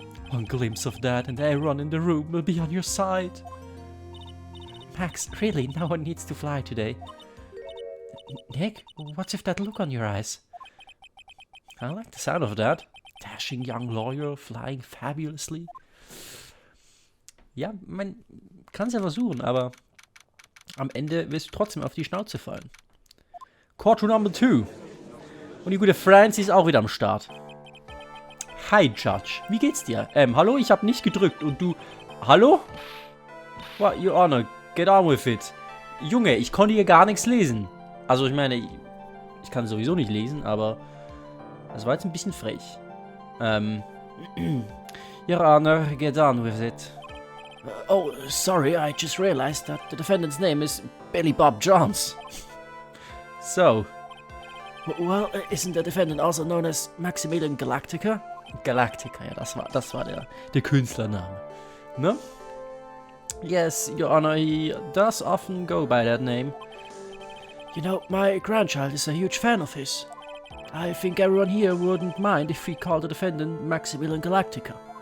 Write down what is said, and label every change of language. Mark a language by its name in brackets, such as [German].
[English] One glimpse of that and everyone in the room will be on your side. Max, really, no one needs to fly today. Nick, what's with that look on your eyes? I like the sound of that. Dashing young lawyer flying fabulously. [German] Ja, man kann es ja versuchen, aber am Ende wirst du trotzdem auf die Schnauze fallen. Courtroom Number 2. Und die gute Francie ist auch wieder am Start. Hi, Judge. Wie geht's dir? Hallo, ich habe nicht gedrückt und du... Hallo? [English] What, Your Honor, get on with it. [German] Junge, ich konnte hier gar nichts lesen. Also, ich meine, ich kann sowieso nicht lesen, aber... Das war jetzt ein bisschen frech. [English] Your Honor, get on with it. Oh, sorry, I just realized that the defendant's name is Billy Bob Johns. So. Well, isn't the defendant also known as Maximilian Galactica? [German] Galactica, ja, das war der Künstlername. Ne? [English] Yes, Your Honor, he does often go by that name. You know, my grandchild is a huge fan of his. I think everyone here wouldn't mind if we call the defendant Maximilian Galactica.